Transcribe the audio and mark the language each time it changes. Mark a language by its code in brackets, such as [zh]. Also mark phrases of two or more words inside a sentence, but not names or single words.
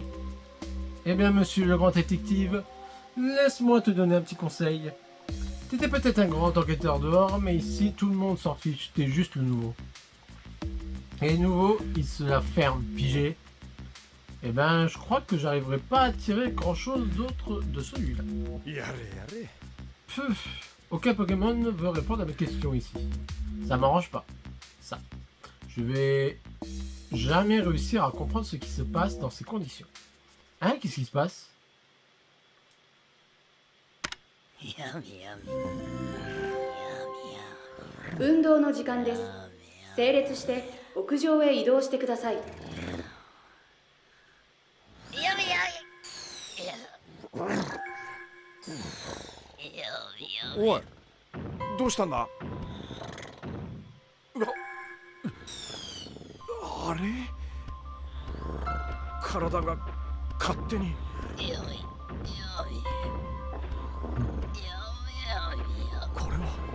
[fr] Eh bien, monsieur le grand détective, laisse-moi te donner un petit conseil. T'étais peut-être un grand enquêteur dehors, mais ici, tout le monde s'en fiche. T'es juste le nouveau. Et les nouveaux, ils se la ferment, pigé. Eh ben, je crois que j'arriverai pas à tirer grand-chose d'autre de celui-là. [ja] やれやれ [fr] Puf, aucun Pokémon veut répondre à mes questions ici. Ça m'arrange pas. Ça. Je vais jamais réussir à comprendre ce qui se passe dans ces conditions. Hein, qu'est-ce qui se passe? [ja] 運動の時間です。整列して屋上へ移動してください。おいどうしたんだうわあれ体が勝手にこれは